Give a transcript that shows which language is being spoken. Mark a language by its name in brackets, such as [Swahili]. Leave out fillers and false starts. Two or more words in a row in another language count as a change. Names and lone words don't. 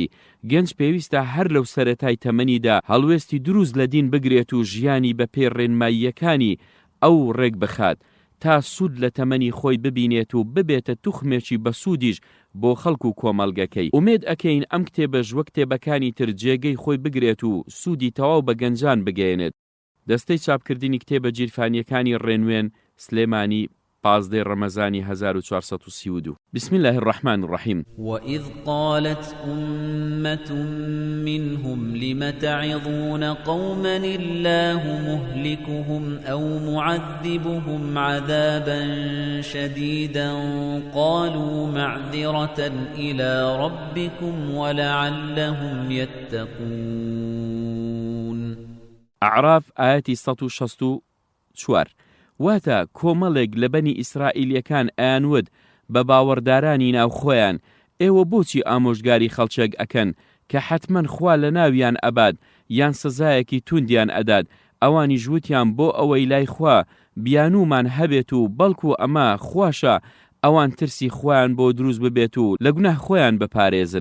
[Central Kurdish] گەنج پێویستە هەر لەو سەرەتای تەمەنیدا هەڵوێستی دروست لە دین بگرێت و ژیانی بە پێی ڕێنماییەکانی ئەو ڕێک بخات تا سوود لە تەمەنی خۆی ببینێت و ببێتە توخمێکی بە سوودیش بۆ خەڵک و کۆمەڵگەکەی. ئومێد ئەکەین ئەم کتێبەش وەک کتێبەکانی تر جێگەی خۆی بگرێت و سوودی تەواو بە گەنجان بگەێنێت. دەستەی چاپکردنی کتێبە گیرفانیەکانی ڕێنوێن، سلێمانی، 15 ڕەمەزانی 1432. [Arabic] بسم الله الرحمن الرحيم. وإذ قالت أمة منهم لم تعظون قوما الله مهلكهم أو معذبهم عذابا شديدا قالوا معذرة إلى ربكم ولعلهم يتقون. [Central Kurdish] أعراف آياتي 164. واتە کۆمەڵێک لە بەنی ئیسرائیلیەکان ئەیانوت بە باوەڕدارانی ناو خۆیان: ئێوە بۆچی ئامۆژگاری خەڵچێک ئەکەن کە حتمەن خوا لە ناویان ئەباد یان سزایەکی توندیان ئەدات؟ ئەوانی ژووتیان بۆ ئەوەی لای خوا بیانومان هەبێت و بەڵکو ئەمە خواشە ئەوان ترسی خۆیان بۆ دروست ببێت و لە گوناه خۆیان بپارێزن.